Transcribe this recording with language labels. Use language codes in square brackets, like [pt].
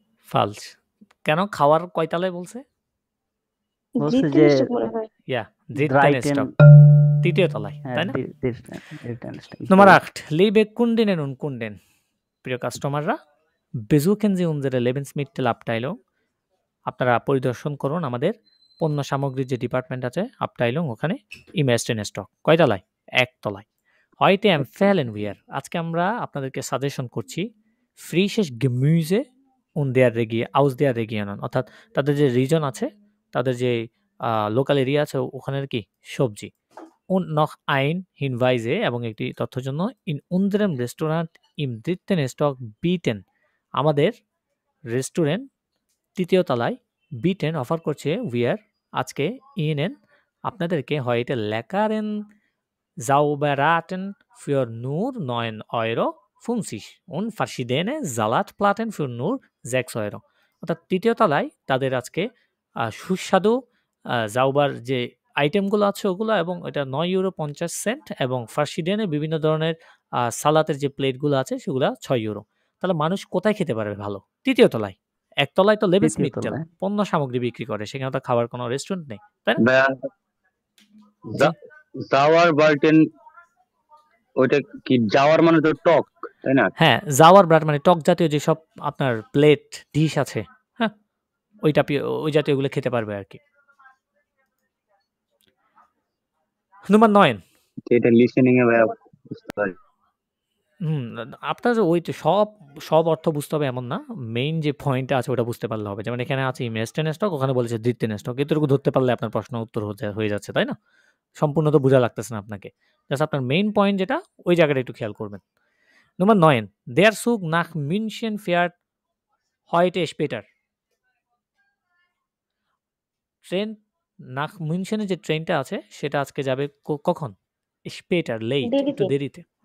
[bn] Falsch. কেন খাওয়ার কয় তলায় বলছে? বলছে দ্বিতীয় যে স্টক মনে হয়। [de] Ja, dritten Dreiten, [bn] Stock. তৃতীয় তলায়, হ্যাঁ, তাই না? [de] dritten Stock. Nummer 8. Liebe Kundinnen und Kunden. [bn] প্রিয় কাস্টমাররা, [de] besuchen Sie unsere Lebensmittelabteilung. [bn] আপনারা পরিদর্শন করুন আমাদের পণ্য সামগ্রীর যে ডিপার্টমেন্ট আছে Abteilung, ওখানে [de] im ersten Stock. [bn] কয় তলায়? 1 তলায়। [de] Heute empfehlen wir. [bn] আজকে আমরা আপনাদেরকে সাজেশন করছি [de] frisches Gemüse und aus der Region, [bn] অর্থাৎ তাদের যে রিজন আছে, তাদের যে লোকাল এরিয়া আছে ওখানের কি সবজি। [de] Und noch ein Hinweise [bn] এবং একটি তথ্যের জন্য [de] in unserem Restaurant im dritten Stock bieten. [bn] আমাদের রেস্টুরেন্ট তৃতীয় তলায় বিটেন অফার করছে [de] wir আজকে Ihnen আপনাদেরকে heute leckeren Sauerbraten für nur 9,50 € und verschiedene Salatplatten für nur 6 €. [bn] অর্থাৎ তৃতীয় তলায় তাদের আজকে সুস্বাদু জাউবার যে আইটেমগুলো আছে ওগুলো, এবং এটা 9,50 € এবং ফার্সিডেনে বিভিন্ন ধরনের সালাতের যে প্লেটগুলো আছে সেগুলো 6 €। তাহলে মানুষ কোথায় খেতে পারবে ভালো? তৃতীয় তলায়। একতলায় তো লেবেন্সমিটটেল পণ্য সামগ্রী বিক্রি করে, সেখানে তো খাওয়ার কোনো রেস্টুরেন্ট নেই, তাই না? জাওয়ারবার্টেন ওইটা কি? জাওয়ার মানে তো টক, তাই না? হ্যাঁ, জাওয়ারব্রাট মানে টক জাতীয় যেসব আপনার প্লেট ডিশ আছে, হ্যাঁ, ওই জাতীয়গুলো খেতে পারবে আর কি। [de] Nummer 9. [bn] এটা লিসেনিং এ বুঝতে পারি। আপনার ওই সব অর্থ বুঝতে হবে এমন না। মেইন যে পয়েন্টটা আছে ওটা বুঝতে পারলে হবে। যেমন এখানে আছে ইমেস্টেন স্টক, ওখানে বলেছে দ্বিতীয় স্টক। এতটুকু ধরতে পারলে আপনার প্রশ্ন উত্তর হয়ে যাচ্ছে, তাই না? সম্পূর্ণ তো বোঝা লাগতেছে না আপনাকে। জাস্ট আপনার মেইন পয়েন্ট যেটা, ওই জায়গাটা একটু খেয়াল করবেন। [de] Nummer 9. Der Zug nach München fährt heute später. [bn] Train nach München-এর যে ট্রেনটা আছে সেটা আজকে যাবে কখন? Später, late, একটু দেরিতে।